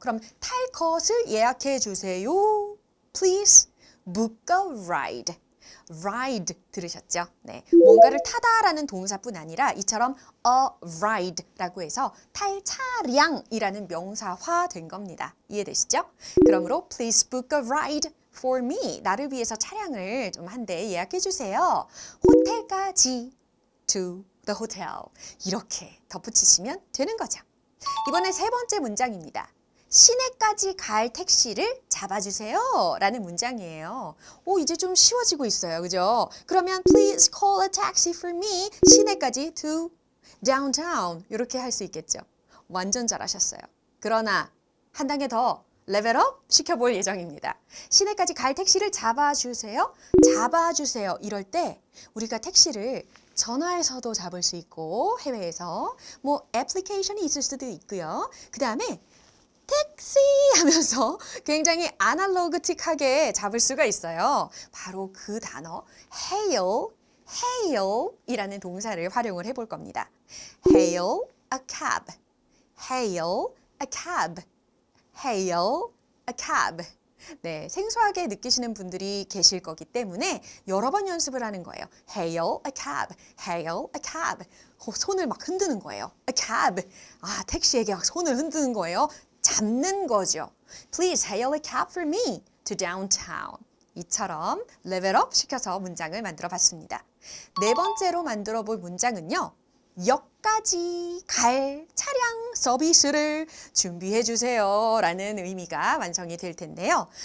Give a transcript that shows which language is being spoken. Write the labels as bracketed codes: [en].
[ko] 그럼 탈 것을 예약해 주세요. [en] Please book a ride. ride [ko] 들으셨죠? 네, 뭔가를 타다라는 동사뿐 아니라 이처럼 [en] a ride [ko] 라고 해서 탈 차량이라는 명사화 된 겁니다. 이해되시죠? 그러므로 [en] please book a ride for me. [ko] 나를 위해서 차량을 좀 한 대 예약해 주세요. 호텔까지 [en] to the hotel. [ko] 이렇게 덧붙이시면 되는 거죠. 이번에 세 번째 문장입니다. 시내까지 갈 택시를 잡아주세요 라는 문장이에요. 이제 좀 쉬워지고 있어요. 그죠? 그러면 [en] please call a taxi for me. [ko] 시내까지 [en] to downtown. [ko] 이렇게 할 수 있겠죠. 완전 잘하셨어요. 그러나 한 단계 더 레벨업 시켜볼 예정입니다. 시내까지 갈 택시를 잡아주세요. 잡아주세요. 이럴 때 우리가 택시를 전화해서도 잡을 수 있고 해외에서 애플리케이션이 있을 수도 있고요. 그 다음에 택시 하면서 굉장히 아날로그틱하게 잡을 수가 있어요. 바로 그 단어 hail 이라는 동사를 활용을 해볼 겁니다. [en] hail a cab, hail a cab, hail a cab. [ko] 네, 생소하게 느끼시는 분들이 계실 거기 때문에 여러 번 연습을 하는 거예요. [en] hail a cab, hail a cab. [ko] 손을 막 흔드는 거예요. [en] a cab. [ko] 택시에게 막 손을 흔드는 거예요. 잡는 거죠. [en] Please hail a cab for me to downtown. [ko] 이처럼 레벨업 시켜서 문장을 만들어 봤습니다. 네 번째로 만들어 볼 문장은요. 역까지 갈 차량 서비스를 준비해 주세요 라는 의미가 완성이 될 텐데요.